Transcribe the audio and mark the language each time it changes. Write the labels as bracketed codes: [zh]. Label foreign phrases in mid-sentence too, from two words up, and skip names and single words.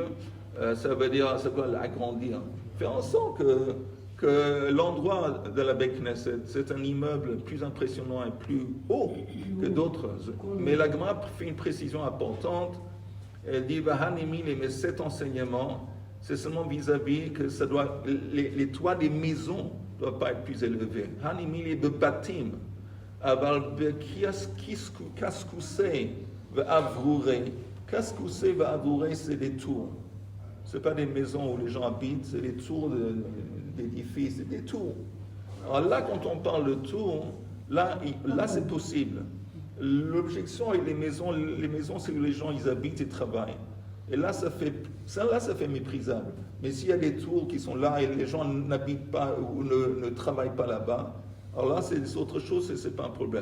[fr] Ça veut dire, c'est quoi l'agrandir? Faire en sorte que l'endroit de la [he] בית כנסת, [fr] c'est un immeuble plus impressionnant et plus haut que d'autres. Mais la Gemara fait une précision importante. Elle dit, mais cet enseignement, c'est seulement vis-à-vis que ça doit, les toits des maisons ne doivent pas être plus élevés. [arc] הני מילי בתים, אבל קשקושי ואברורי. קשקושי ואברורי, [fr] c'est des tours. Ce n'est pas des maisons où les gens habitent, c'est des tours d'édifices, c'est des tours. Alors là, quand on parle de tours, là c'est possible. L'objection avec les maisons, c'est que les gens ils habitent et travaillent. Et là, ça fait méprisable. Mais s'il y a des tours qui sont là et les gens n'habitent pas ou ne travaillent pas là-bas, alors là, c'est autre chose et ce n'est pas un problème.